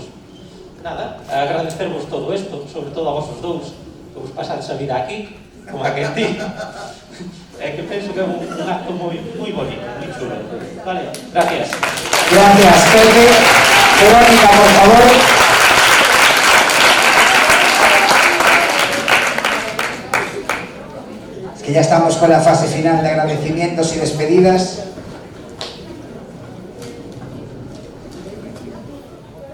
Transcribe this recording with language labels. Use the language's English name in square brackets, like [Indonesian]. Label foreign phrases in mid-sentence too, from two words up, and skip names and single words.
[Galician] Nada, agradecervos todo isto, sobre todo a vosos dous, que vos pasades a vida aquí, como a que ti. Que penso que é un acto moi bonito, moi chulo. [Spanish] Vale, gracias. Gracias, Pepe. Verónica, por favor. Es que ya estamos con la fase final de agradecimientos y despedidas.